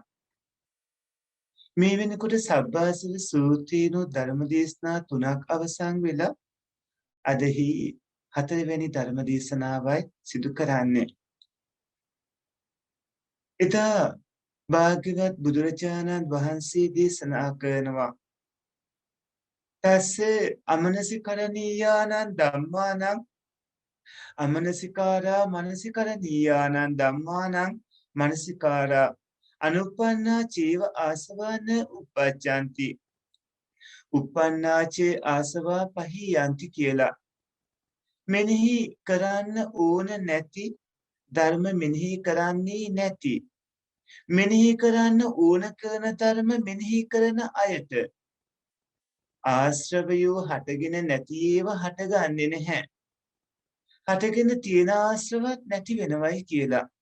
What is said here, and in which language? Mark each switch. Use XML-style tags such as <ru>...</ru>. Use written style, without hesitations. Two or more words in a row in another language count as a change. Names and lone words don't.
<si>මේ වෙනකොට සබ්බාසව සූත්‍රයේනෝ ධර්ම දේශනා 3ක් අවසන් වෙලා අදහි 4 වෙනි ධර්ම දේශනාවයි සිදු කරන්නේ. එදා භාග්‍යවත් බුදුරජාණන් වහන්සේ දේශනා කරනවා</si> <pi>තස්සේ අමනසිකරණීයානං ධම්මානං අමනසිකාරා මනසිකරණීයානං ධම්මානං මනසිකාරා අනුපන්නා චේව ආසවාන උපජ්ජಂತಿ උපන්නාචේ ආසවා පහියන්ති</pi> <si>කියලා මෙනෙහි කරන්න ඕන නැති ධර්ම මෙනෙහි කරන්නේ නැති මෙනෙහි කරන්න ඕන කරන ධර්ම මෙනෙහි කරන අයට ආශ්‍රවයෝ හටගෙන නැති ඒවා හටගන්නේ නැහැ හටගෙන තියෙන ආශ්‍රවත් නැති වෙනවයි කියලා</si>